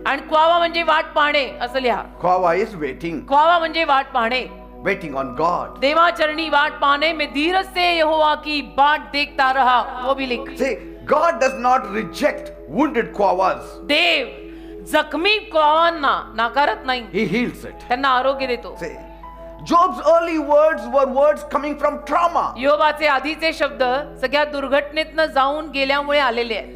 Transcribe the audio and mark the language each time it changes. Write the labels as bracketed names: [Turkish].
[Marathi] आणि क्वावा म्हणजे वाट पाहणे असं लिहा. [English] Quava is waiting. [Marathi] क्वावा म्हणजे वाट पाहणे, [English] Waiting on God. [Marathi] देवाचरणी वाट पाहणे [Hindi] में धीरज से यहोवा की बाट देखता रहा, वो भी लिख. [English] See, God does not reject wounded quavas. [Marathi] देव जखमी क्वावांना नाकारत नाही, [English] He heals it. [Marathi] त्यांना आरोग्य देतो. [English] See, Job's early words were words coming from trauma. [Marathi] योबाचे आधीचे शब्द सगळ्या दुर्घटनेतनं जाऊन गेल्यामुळे आलेले आहेत.